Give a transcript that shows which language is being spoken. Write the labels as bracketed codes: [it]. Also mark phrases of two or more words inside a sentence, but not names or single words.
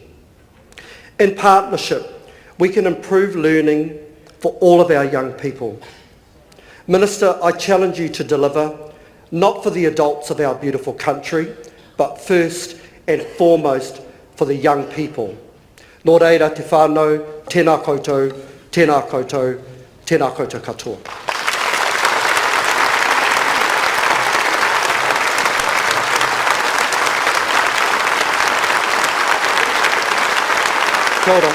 [en] In partnership, we can improve learning for all of our young people. Minister, I challenge you to deliver, not for the adults of our beautiful country, but first and foremost for the young people. [mi] Nō reira te whānau, tēnā koutou, tēnā koutou, tēnā koutou katoa. Kia ora.